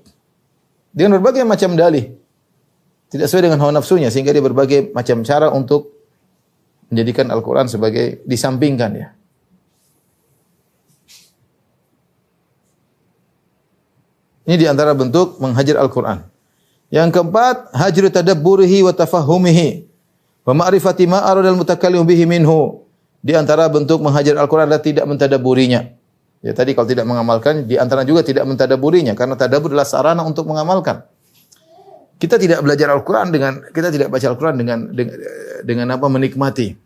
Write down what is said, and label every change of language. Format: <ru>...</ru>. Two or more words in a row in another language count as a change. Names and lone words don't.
<id>Dengan berbagai macam dalih. Tidak sesuai dengan hawa nafsunya sehingga dia berbagai macam cara untuk menjadikan Al-Qur'an sebagai disampingkan ya. Ini di antara bentuk menghajar Al-Qur'an. Yang keempat,</id> <ar>هجر تدبره وتفهمه ومعرفة ما أراد المتكلم به منه.</ar> <id>Di antara bentuk menghajar Al-Qur'an adalah tidak mentadabburinya. Ya tadi kalau tidak mengamalkan, di antara juga tidak mentadabburinya karena tadabbur adalah sarana untuk mengamalkan. Kita tidak belajar Al-Qur'an kita tidak baca Al-Qur'an dengan apa menikmati.</id>